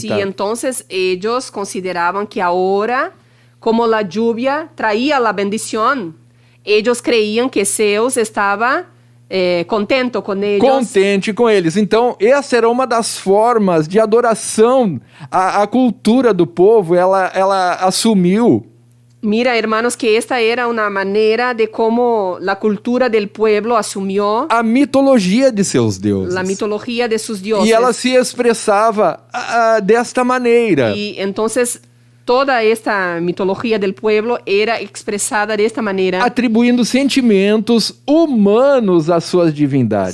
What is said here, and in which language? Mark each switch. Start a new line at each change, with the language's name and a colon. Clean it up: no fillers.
Spanish: Sí, entonces ellos consideraban que ahora, como la lluvia traía la bendición, ellos creían que Zeus estaba contento con ellos.
Portuguese: Contente com eles. Então, essa era uma das formas de adoração. A cultura do povo, ela assumiu
Spanish: Mira, hermanos, que esta era una manera de cómo la cultura del pueblo asumió
Portuguese: a mitologia de seus deuses.
Spanish: la mitología de sus dioses.
Portuguese: E ela se expressava desta maneira.
Spanish: Y entonces toda esta mitología del pueblo era expresada de esta manera.
Portuguese: Atribuindo sentimentos humanos às suas divindades.